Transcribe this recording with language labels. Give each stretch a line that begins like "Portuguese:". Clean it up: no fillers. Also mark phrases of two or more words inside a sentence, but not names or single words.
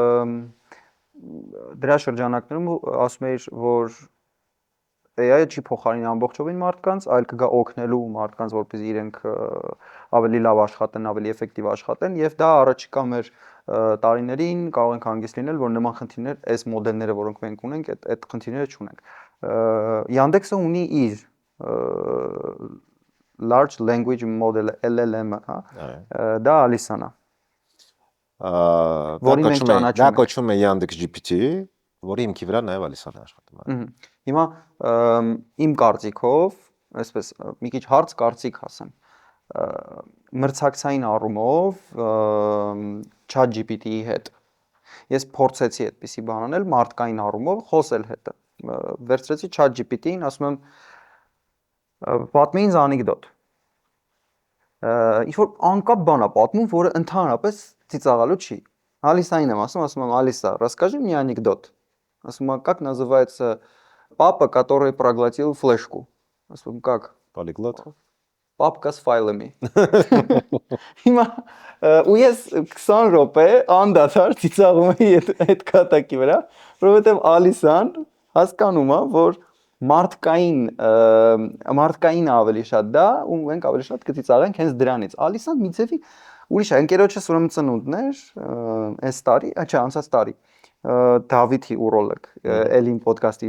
Armenian: դրա շրջանակներում ասում էիր, որ AI-ը չի փոխարինի ամբողջովին մարդկանց, այլ կգա օգնելու մարդկանց, որպեսզի իրենք ավելի լավ աշխատեն, ավելի էֆեկտիվ աշխատեն, եւ դա առաջիկա մեր տարիներին կարող ենք հանգիստ լինել, որ նման խնդիրներ, այս մոդելները, որոնք մենք ունենք, այդ խնդիրները չունենք։ Yandex-ը ունի իր
English: large language model
Armenian: LLM-ը, հա, դա Alisan-ը, որին մենք դա ճանաչում ենք։ կոչվում է Yandex GPT, որի հիմքի վրա նաև Alisan է աշխատում։ Հիմա իմ կարծիքով, այսպես մի քիչ հարց կարծիք ասեմ, մրցակցային առումով ChatGPT-ի հետ ես փորձեցի այդպիսի բան անել, մարդկային առումով խոսել հետը։ Վերցրեցի ChatGPT-ին, ասում եմ պատմի ինձ անեկդոտ։ Ինչ որ անկապ բան է պատմում, որը ընդհանրապես ծիծաղալու չի։ Алисային եմ ասում եմ,
Russian: Алиса, расскажи мне анекдот.
Armenian: Ասում եմ,
Russian: как называется папа, который проглотил флешку?
Armenian: Ասում եմ,
Russian: как? Polyglot։ Папка с файлами։
Armenian: Հիմա ու ես 20 րոպե անդադար ծիծաղում էի այդ կատակի վրա, որովհետև Ալիսան հասկանում է, որ մարդկային ավելի շատ դա, ու մենք ավելի շատ կծիծաղենք հենց դրանից։ Ալիսան մի ձևի ուրիշ է, ընկերոջս ուրեմն ծնունդներ, այս տարի, չէ, անցած տարի Դավիթի ուրոլոգ, Էլին ոդկասթի յուրն